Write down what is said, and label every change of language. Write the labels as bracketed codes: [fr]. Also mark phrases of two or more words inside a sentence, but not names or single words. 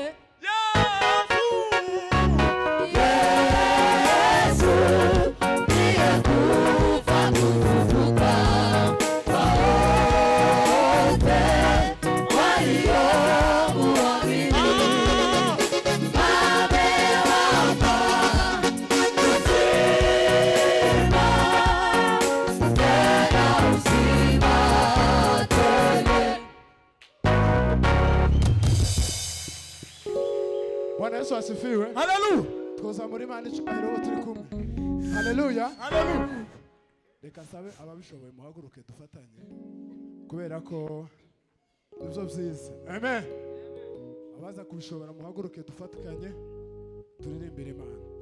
[sw] Yesu ndiye kufa kufufuka kwa wote waliomuamini, amewapa uzima, tena uzima tele. Bwana Yesu asifiwe. Hallelujah. [rw] Tukoza muri Imana icyubahiro abo turi kumwe. Haleluya. Hallelujah. Reka sabe ababishoboye muhaguruke dufatanye, kubera ko nibyo byiza. Amen. Abaza kubishobora muhaguruke dufatikanye turirimbire Imana.